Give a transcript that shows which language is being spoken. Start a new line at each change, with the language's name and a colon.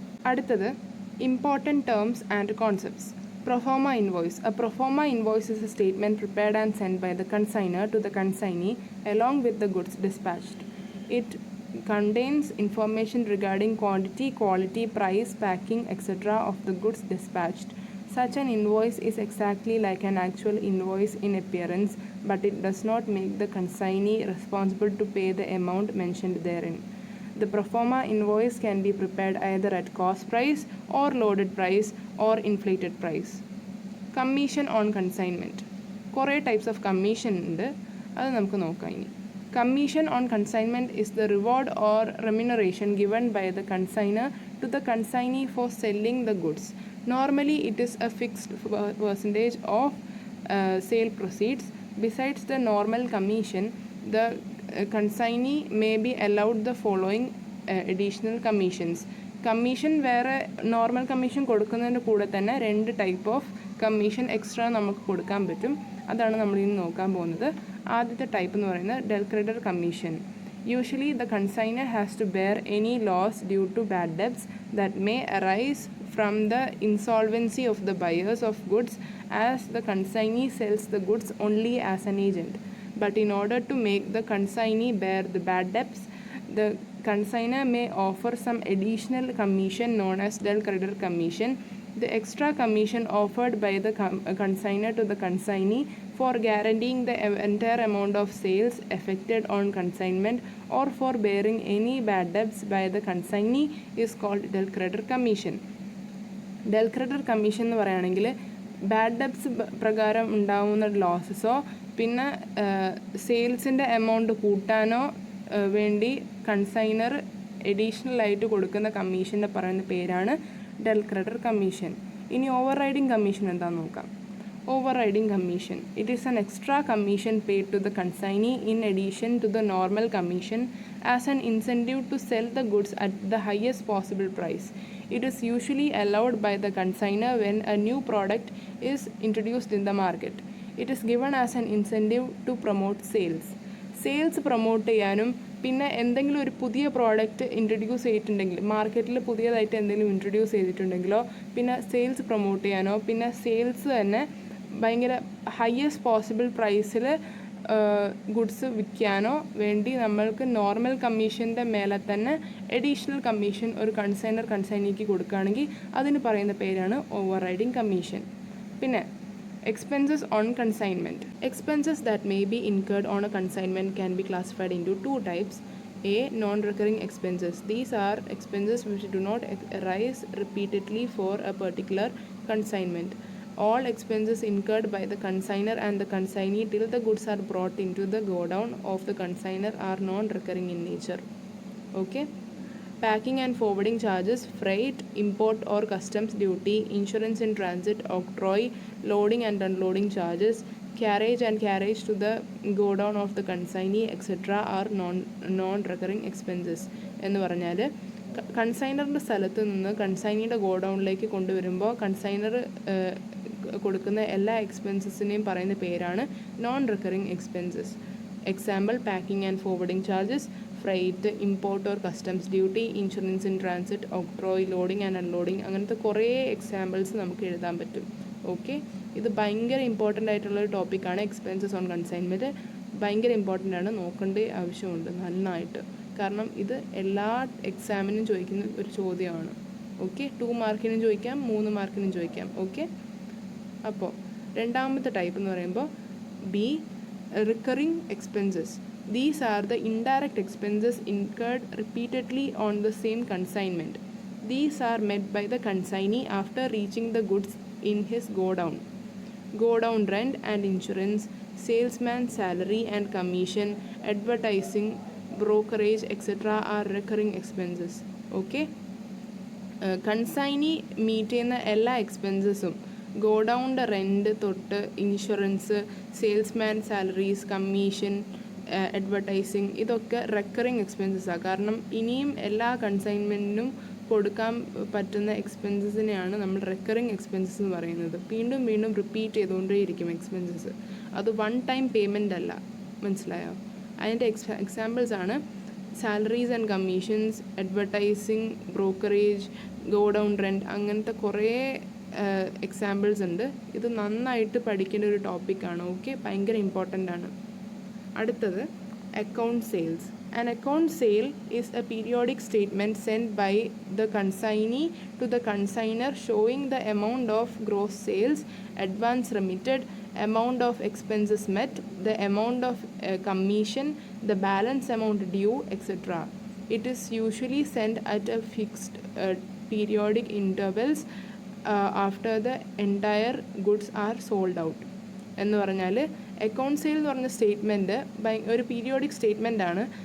Malayalam: അടുത്തത്
English: Important terms and concepts. Proforma invoice. A proforma invoice is a statement prepared and sent by the consignor to the consignee along with the goods dispatched. It contains information regarding quantity, quality, price, packing, etc. of the goods dispatched. Such an invoice is exactly like an actual invoice in appearance, but it does not make the consignee responsible to pay the amount mentioned therein. The pro forma invoice can be prepared either at cost price or loaded price or inflated price. Commission on consignment.
Malayalam: കുറേ types of commission ഉണ്ട്, അത് നമുക്ക് നോക്കാം ഇനി.
English: Commission on consignment is the reward or remuneration given by the consignor to the consignee for selling the goods. Normally, it is a fixed percentage of sale proceeds. Besides the normal commission, the consignee may be allowed the following additional commissions.
Malayalam: Commission വേറെ normal commission കൊടുക്കുന്നതിൻ്റെ കൂടെ തന്നെ 2 type of commission extra നമുക്ക് കൊടുക്കാൻ പറ്റും. അതാണ് നമ്മളിന്ന് നോക്കാൻ പോകുന്നത്. ആദ്യത്തെ ടൈപ്പ് എന്ന് പറയുന്നത് del creditor commission.
English: Usually the consignor has to bear any loss due to bad debts that may arise from the insolvency of the buyers of goods, as the consignee sells the goods only as an agent. But in order to make the consignee bear the bad debts, the consignor may offer some additional commission known as del creditor commission. The extra commission offered by the consignor to the consignee for guaranteeing the entire amount of sales effected on consignment or for bearing any bad debts by the consignee is called del creditor commission.
Malayalam: Del creditor commission എന്ന് പറയുകയാണെങ്കിൽ bad ഡെബ്റ്റ്സ് പ്രകാരം ഉണ്ടാകുന്ന ലോസസോ പിന്നെ സെയിൽസിൻ്റെ amount കൂട്ടാനോ വേണ്ടി consignor additional ആയിട്ട് കൊടുക്കുന്ന കമ്മീഷൻ്റെ പറയുന്ന പേരാണ് ഡെൽ ക്രെഡിറ്റർ കമ്മീഷൻ. ഇനി ഓവർ റൈഡിങ് കമ്മീഷൻ എന്താണെന്ന് നോക്കാം.
English: Overriding commission. It is an extra commission paid to the consignee in addition to the normal commission as an incentive to sell the goods at the highest possible price. It is usually allowed by the consignor when a new product is introduced in the market. It is given as an incentive to promote sales.
Malayalam: Sales promote ചെയ്യാനും പിന്നെ എന്തെങ്കിലും ഒരു പുതിയ product introduce ചെയ്തിട്ടുണ്ടെങ്കിൽ മാർക്കറ്റിൽ പുതിയതായിട്ട് എന്തെങ്കിലും introduce ചെയ്തിട്ടുണ്ടെങ്കിലോ പിന്നെ സെയിൽസ് പ്രൊമോട്ട് ചെയ്യാനോ പിന്നെ സെയിൽസ് തന്നെ ഭയങ്കര ഹയസ്റ്റ് പോസിബിൾ പ്രൈസിൽ ഗുഡ്സ് വിൽക്കാനോ വേണ്ടി നമ്മൾക്ക് നോർമൽ കമ്മീഷൻ്റെ മേലെ തന്നെ അഡീഷണൽ കമ്മീഷൻ ഒരു കൺസൈനിക്ക് കൊടുക്കുകയാണെങ്കിൽ അതിന് പറയുന്ന പേരാണ് ഓവർ റൈഡിങ് കമ്മീഷൻ. പിന്നെ
English: expenses on consignment. Expenses that may be incurred on a consignment can be classified into 2 types. A. Non-recurring expenses. These are expenses which do not arise repeatedly for a particular consignment. All expenses incurred by the consignor and the consignee till the goods are brought into the godown of the consignor are non-recurring in nature. Okay. Packing and forwarding charges, freight, import or customs duty, insurance in transit, octroi, loading and unloading charges, carriage and carriage to the godown of the consignee, etc. are non-recurring expenses. എന്ന് പറഞ്ഞാൽ കൺസൈനറിൻ്റെ സ്ഥലത്ത് നിന്ന് കൺസൈനിയുടെ ഗോഡൗണിലേക്ക് കൊണ്ടുവരുമ്പോൾ consignor കൊടുക്കുന്ന എല്ലാ എക്സ്പെൻസസിനെയും പറയുന്ന പേരാണ് non recurring expenses. Example packing and forwarding charges, freight, import or customs duty, insurance in transit, octroi, loading and unloading,
Malayalam: അങ്ങനത്തെ കുറേ എക്സാമ്പിൾസ് നമുക്ക് എഴുതാൻ പറ്റും. ഓക്കെ, ഇത് ഭയങ്കര ഇമ്പോർട്ടൻ്റ് ആയിട്ടുള്ളൊരു ടോപ്പിക്കാണ്. എക്സ്പെൻസസ് ഓൺ കൺസൈൻമെൻറ്റ് ഭയങ്കര ഇമ്പോർട്ടൻ്റ് ആണ്, നോക്കേണ്ട ആവശ്യമുണ്ട് നന്നായിട്ട്. കാരണം ഇത് എല്ലാ എക്സാമിനും ചോദിക്കുന്ന ഒരു ചോദ്യമാണ്. ഓക്കെ, 2 മാർക്കിനും ചോദിക്കാം, 3 മാർക്കിനും ചോദിക്കാം. ഓക്കെ, അപ്പോൾ രണ്ടാമത്തെ ടൈപ്പ് എന്ന് പറയുമ്പോൾ B recurring expenses.
English: These are the indirect expenses incurred repeatedly on the same consignment. These are met by the consignee after reaching the goods in his godown. Godown rent and insurance, salesman's salary and commission, advertising, brokerage, etc. are recurring expenses. Okay?
Malayalam: Consignee meet ചെയ്യുന്ന എല്ലാ എക്സ്പെൻസസും ഗോഡൗണിൻ്റെ rent തൊട്ട് insurance, salesman salaries, commission, advertising, ഇതൊക്കെ recurring എക്സ്പെൻസസാണ്. കാരണം ഇനിയും എല്ലാ കൺസൈൻമെൻറ്റിനും കൊടുക്കാൻ പറ്റുന്ന എക്സ്പെൻസസിനെയാണ് നമ്മൾ റെക്കറിങ് എക്സ്പെൻസസ് എന്ന് പറയുന്നത്. വീണ്ടും വീണ്ടും റിപ്പീറ്റ് ചെയ്തുകൊണ്ടേയിരിക്കും എക്സ്പെൻസസ്. അത് 1 ടൈം പേയ്മെൻ്റ് അല്ല, മനസ്സിലായോ? അതിൻ്റെ എക്സാമ്പിൾസ് ആണ് salaries and commissions, advertising, brokerage, godown rent, അങ്ങനത്തെ കുറേ എക്സാമ്പിൾസ് ഉണ്ട്. ഇത് നന്നായിട്ട് പഠിക്കേണ്ട ഒരു ടോപ്പിക്കാണ്. ഓക്കെ, ഭയങ്കര ഇമ്പോർട്ടൻ്റ് ആണ്. അടുത്തത് account sales.
English: An account sale is a periodic statement sent by the consignee to the consignor showing the amount of gross sales, advance remitted, amount of expenses met, the amount of commission, the balance amount due, etc. It is usually sent at a fixed periodic intervals after the entire goods are sold out.
Malayalam: എന്ന് പറഞ്ഞാൽ account sale എന്ന് പറഞ്ഞ statement ഒരു periodic statement ആണ്.